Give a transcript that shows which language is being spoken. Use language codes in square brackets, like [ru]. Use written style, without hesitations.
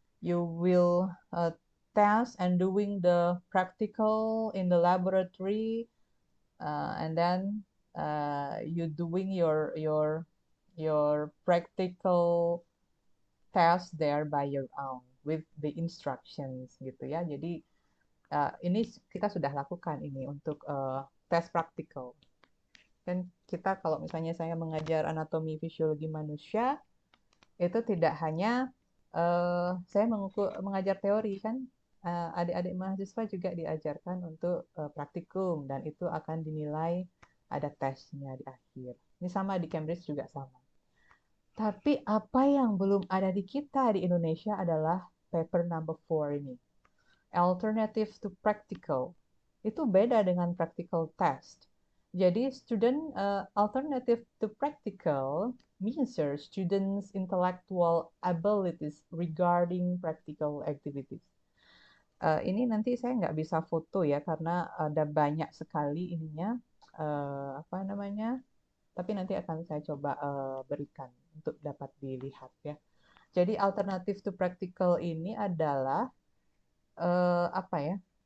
[en] You will test and doing the practical in the laboratory, and then you doing your practical test there by your own with the instructions [id] gitu ya. Jadi ini kita sudah lakukan ini untuk tes praktikal. Dan kita kalau misalnya saya mengajar anatomi fisiologi manusia, itu tidak hanya saya mengajar teori kan, adik-adik mahasiswa juga diajarkan untuk praktikum dan itu akan dinilai ada tesnya di akhir. Ini sama di Cambridge juga sama. Tapi apa yang belum ada di kita di Indonesia adalah paper number 4 ini. [en] Alternative to practical. [id] Itu beda dengan [en] practical test. Jadi student alternative to practical measure students' intellectual abilities regarding practical activities. [id] Ini nanti saya nggak bisa foto ya karena ada banyak sekali ininya apa namanya. Tapi nanti akan saya coba berikan untuk dapat dilihat ya. Jadi [en] alternative to practical [id] ini adalah apa ya?